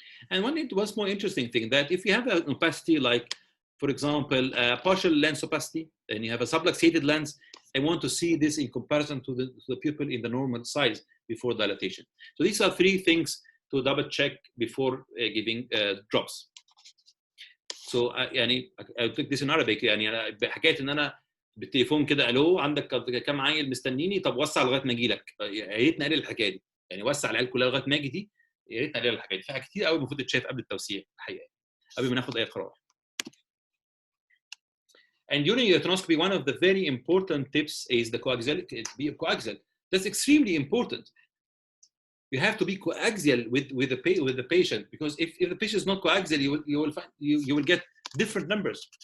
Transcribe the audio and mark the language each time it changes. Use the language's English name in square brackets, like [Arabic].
[English] And one more interesting thing, that if you have an opacity, like, for example, partial lens opacity, and you have a subluxated lens, I want to see this in comparison to the pupil in the normal size before dilatation. So these are 3 things to double check before giving drops. So I'll take this in Arabic. [Arabic] يعني حكايه ان انا بالتليفون كده، الو عندك كام عيل مستنيني، طب وسع لغايه ما اجي لك. يا ريت نقلل الحكايه دي، يعني وسع العيال كلها لغايه ما اجي دي، يا ريت نقلل الحكايه دي. في حاجات كتير قوي المفروض تتشاف قبل التوسيع الحقيقه، قبل ما ناخد اي قرار. [English] And during retinoscopy, one of the very important tips is the coaxial. That's extremely important. You have to be coaxial with the patient, because if the patient is not coaxial, you will get different numbers.